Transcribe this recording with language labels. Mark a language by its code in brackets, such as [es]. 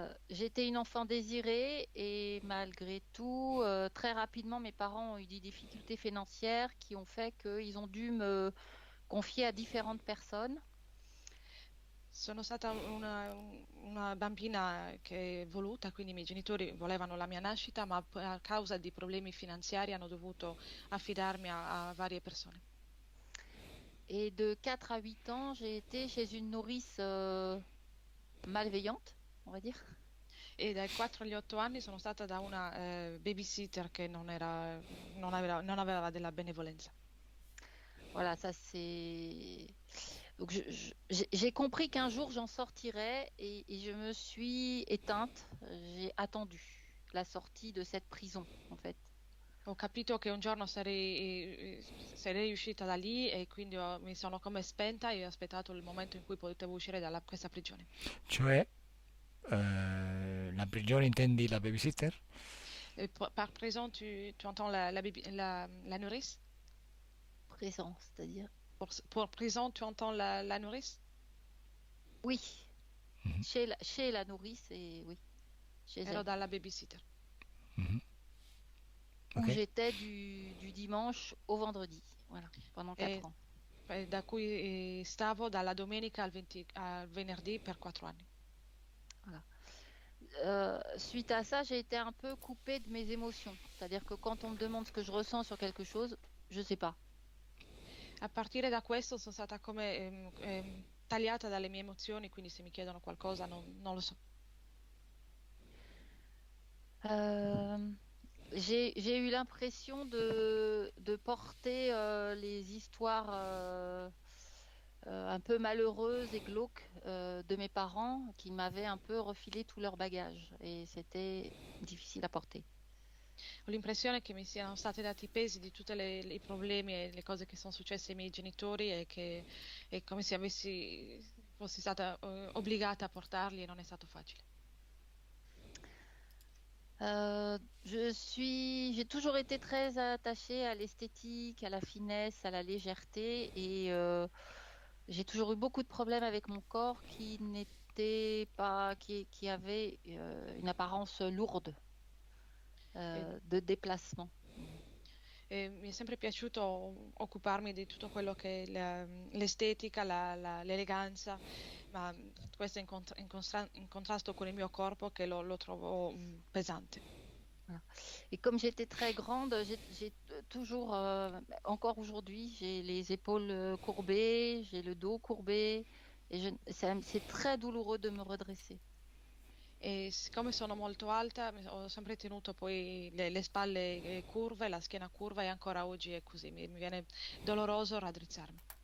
[fr] J'étais une enfant désirée et malgré tout, très rapidement, mes parents ont eu des difficultés financières qui ont fait qu'ils ont dû me confier à différentes personnes. [it] Sono stata una bambina che è voluta, quindi i miei genitori volevano la mia nascita, ma a causa di problemi finanziari hanno dovuto affidarmi a varie persone. [fr] Et de 4 à 8 ans, j'ai été chez une nourrice malveillante, on va dire. [it] E dai 4 agli 8 anni sono stata da una babysitter che non aveva della benevolenza. [fr] Voilà, ça c'est. Donc j'ai compris qu'un jour j'en sortirais et je me suis éteinte. J'ai attendu la sortie de cette prison, en fait. [it] Ho capito che un giorno sarei uscita da lì e quindi mi sono come spenta e ho aspettato il momento in cui potevo uscire da questa prigione. Cioè, la prigione intendi la babysitter? [fr] Et par prison, tu entends la nourrice? Présent, c'est-à-dire. Pour prison, tu entends la nourrice? Oui, Mhm, chez la nourrice et oui, chez [it] Ero [fr] elle. [it] dalla babysitter. mhm. [fr] Où Ok. j'étais du dimanche au vendredi, voilà, pendant [it] E [fr] 4 ans. [it] da cui stavo dalla domenica al venerdì per 4 anni. [fr] Voilà. Suite à ça, j'ai été un peu coupée de mes émotions. C'est-à-dire que quand on me demande ce que je ressens sur quelque chose, je ne sais pas. [it] A partire da questo sono stata come tagliata dalle mie emozioni, quindi se mi chiedono qualcosa non lo so. [fr] Euh, j'ai eu l'impression de porter les histoires un peu malheureuses et glauques de mes parents qui m'avaient un peu refilé tout leur bagage. Et c'était difficile à porter. [it] Ho l'impressione che mi siano stati dati i pesi di tutti i problemi e le cose che sono successe ai miei genitori e che è come se fossi stata obbligata a portarli e non è stato facile. [fr] J'ai toujours été très attachée à l'esthétique, à la finesse, à la légèreté, et j'ai toujours eu beaucoup de problèmes avec mon corps qui n'était pas, qui avait une apparence lourde [it] E, [fr] de déplacement. [it] e mi è sempre piaciuto occuparmi di tutto quello che è l'estetica, l'eleganza, ma questo in contrasto con il mio corpo che lo trovo pesante. [fr] Voilà. Et comme j'étais très grande, j'ai toujours, encore aujourd'hui, j'ai les épaules courbées, j'ai le dos courbé, et c'est très douloureux de me redresser. [it] E siccome sono molto alta, ho sempre tenuto poi le spalle curve, la schiena curva e ancora oggi è così, mi viene doloroso raddrizzarmi.